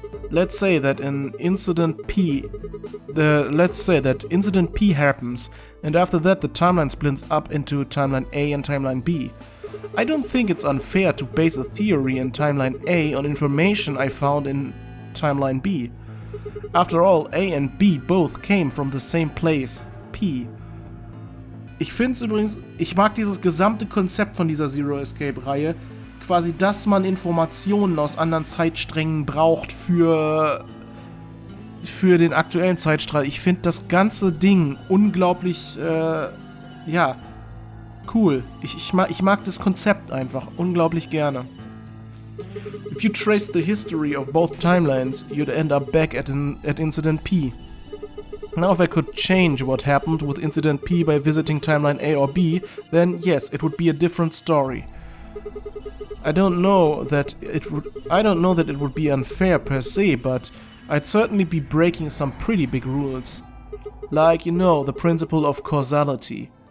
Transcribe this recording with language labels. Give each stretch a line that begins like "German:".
English: Let's say that incident P happens, and after that the timeline splits up into timeline A and timeline B. I don't think it's unfair to base a theory in timeline A on information I found in timeline B. After all, A and B both came from the same place, P.
German: Ich find's übrigens, ich mag dieses gesamte Konzept von dieser Zero Escape Reihe, quasi, dass man Informationen aus anderen Zeitsträngen braucht für den aktuellen Zeitstrahl. Ich finde das ganze Ding unglaublich, ja, cool. Ich mag das Konzept einfach unglaublich gerne.
English: If you trace the history of both timelines, you'd end up back at Incident P. Now if I could change what happened with Incident P by visiting timeline A or B, then yes, it would be a different story. I don't know that it would be unfair per se, but I'd certainly be breaking some pretty big rules. Like, you know, the principle of causality.